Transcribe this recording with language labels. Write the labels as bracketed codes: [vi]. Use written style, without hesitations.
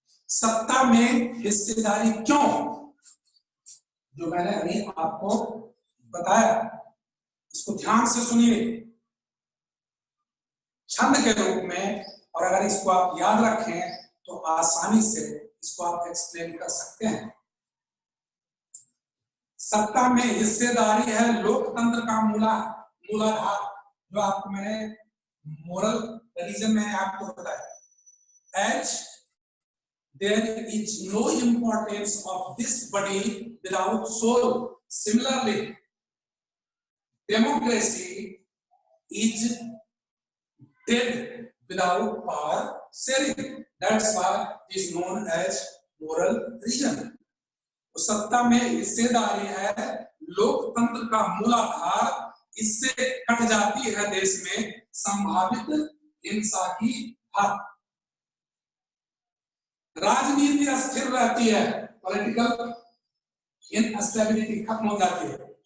[hi] सत्ता में हिस्सेदारी क्यों, जो मैंने अभी आपको बताया, इसको ध्यान से सुनिए छंद के रूप में, और अगर इसको आप याद रखें तो आसानी से इसको आप एक्सप्लेन कर सकते हैं। सत्ता में हिस्सेदारी है लोकतंत्र का मूलाधार, जो आपको मैंने मोरल रीजन में आपको बताया। [en] एच there is no importance of this body without soul. Similarly, democracy is dead without power sharing. That's why it is known as moral reason. [hi] सत्ता में हिस्सेदारी है लोकतंत्र का मूलाधार, इससे कट जाती है देश में संभावित हिंसा की हद। राजनीति अस्थिर रहती है, पॉलिटिकल इनस्टेबिलिटी खत्म हो जाती है।